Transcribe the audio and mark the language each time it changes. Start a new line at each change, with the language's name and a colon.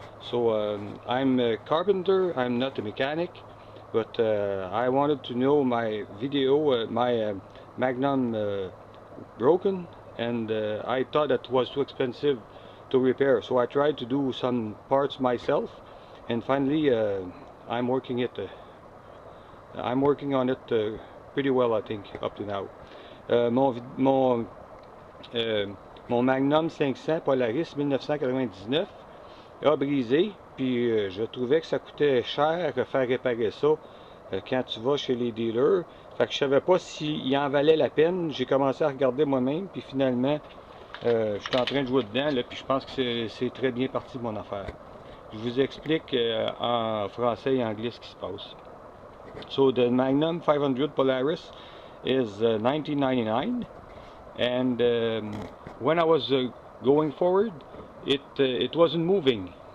English: So I'm a carpenter, I'm not a mechanic, but I wanted to know my video, my magnum broken, and I thought that was too expensive to repair, so I tried to do some parts myself, and finally I'm working on it pretty well, I think, up to now.
French: Mon Magnum 500 Polaris 1999 a brisé, puis je trouvais que ça coûtait cher de faire réparer ça quand tu vas chez les dealers. Fait que je savais pas s'il en valait la peine. J'ai commencé à regarder moi-même, puis finalement je suis en train de jouer dedans, là, puis je pense que c'est très bien parti mon affaire. Je vous explique en français et anglais ce qui se passe.
English: So the Magnum 500 Polaris is 1999, and when I was going forward, it wasn't moving.